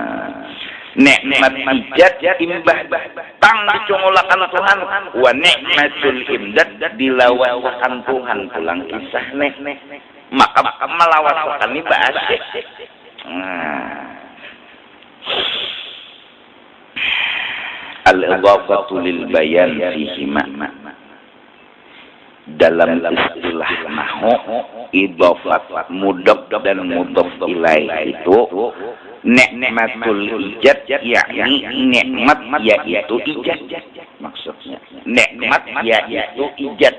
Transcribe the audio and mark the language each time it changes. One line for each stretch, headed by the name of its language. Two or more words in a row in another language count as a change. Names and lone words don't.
Banjar: Nikmat ijad imbah tang dicungulakan Tuhan
Arabic: wa nikmatul imdad
Banjar: dilawasakan Tuhan pulang kisah maka melawasakan ini bahasa.
Arabic: Al-idhafatu lil bayan fihi makna.
Indonesian: Dalam istilah nahwu idhafat mudhaf dan mudhaf ilaih itu
Arabic: nikmatul ijad
Indonesian: yakni nikmat yaitu ijad maksudnya. Nikmat yaitu ijad.